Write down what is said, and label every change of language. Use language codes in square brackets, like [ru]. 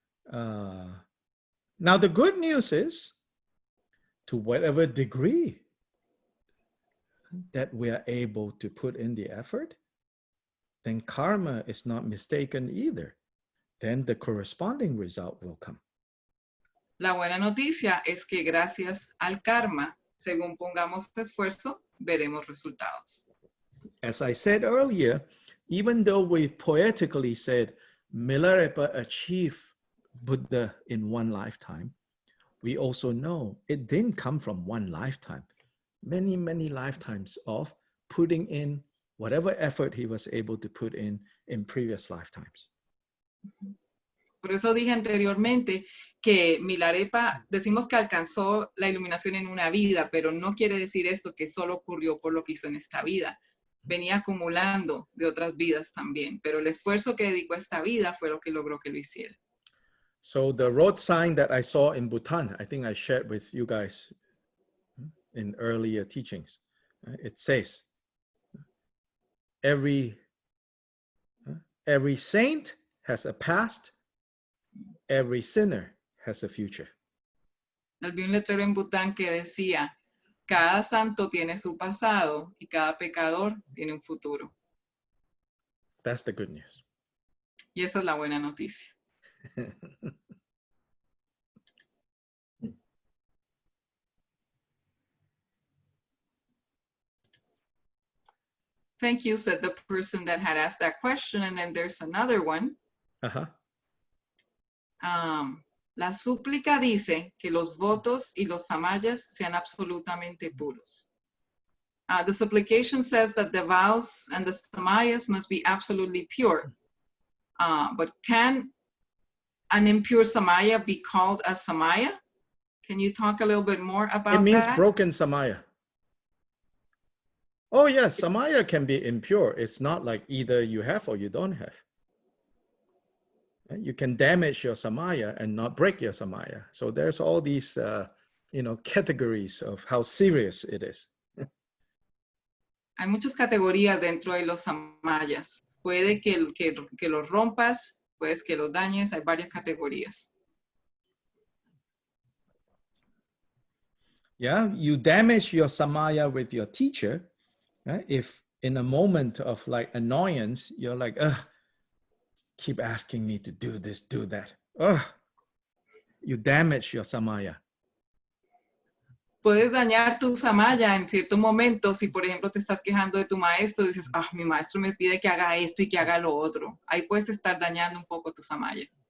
[en] Now the good news is, to whatever degree that we are able to put in the effort, then karma is not mistaken either. Then the corresponding result will come. [es] La buena noticia es que gracias al karma, según pongamos esfuerzo, veremos resultados. [en] As I said earlier, even though we poetically said Milarepa achieved Buddha in one lifetime, we also know it didn't come from one lifetime. Many, many lifetimes of putting in whatever effort he was able to put in previous lifetimes. [es] Por eso dije anteriormente que Milarepa, decimos que alcanzó la iluminación en una vida, pero no quiere decir esto que solo ocurrió por lo que hizo en esta vida. Venía acumulando de otras vidas también, pero el esfuerzo que dedicó a esta vida fue lo que logró que lo hiciera. [en] So the road sign that I saw in Bhutan, I think I shared with you guys in earlier teachings. It says, every saint has a past, every sinner has a future. [es] Vi un letrero en Bután que decía, cada santo tiene su pasado y cada pecador tiene un futuro. [en] That's the good news. [es] Y esa es la buena noticia. [en] Thank you, said the person that had asked that question. And then there's another one. Uh-huh. [es] La súplica dice que los votos y los samayas sean absolutamente puros. [en] The supplication says that the vows and the samayas must be absolutely pure. But can an impure samaya be called a samaya? Can you talk a little bit more about that? It means broken samaya. Oh yes, samaya can be impure. It's not like either you have or you don't have. You can damage your samaya and not break your samaya. So there's all these, categories of how serious it is. [es] Hay muchas categorías dentro de los samayas. Puede que los rompas, puedes que los dañes. Hay varias categorías. [en] Yeah, you damage your samaya with your teacher. Right? If in a moment of like annoyance, you're like, ugh, keep asking me to do this, do that. Ugh, you damage your samaya. [es] Puedes dañar tu samaya en ciertos momentos. Si, por ejemplo, te estás quejando de tu maestro, dices, mi maestro me pide que haga esto y que haga lo otro. Ahí puedes estar dañando un poco tu samaya.